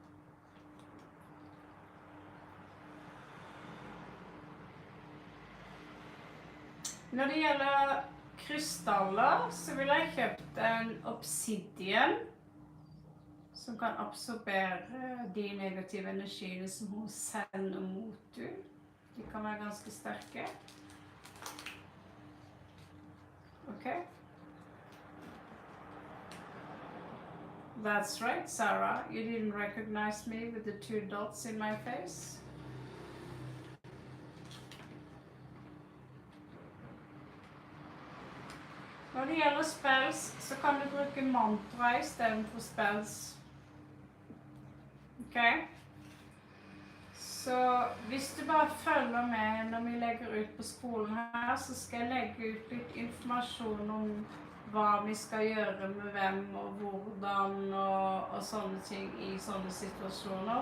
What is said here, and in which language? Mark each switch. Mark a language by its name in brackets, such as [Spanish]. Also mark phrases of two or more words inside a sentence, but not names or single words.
[Norwegian] Når det gjelder krystaller, så vil jeg kjøpt en obsidian som kan absorbere de negative energiene som hun sender mot du. De kan være ganske sterke. [English] Ok? That's right, Sarah. You didn't recognize me with the 2 dots in my face. [Norwegian] Når det gjelder spells, så kan du bruke mantra i stedet for spells. Ok? Så hvis du bare følger med når vi legger ut på skolen her, så skal jeg legge ut litt informasjon om hva vi skal gjøre med hvem og hvordan og sånne ting i sånne situasjoner.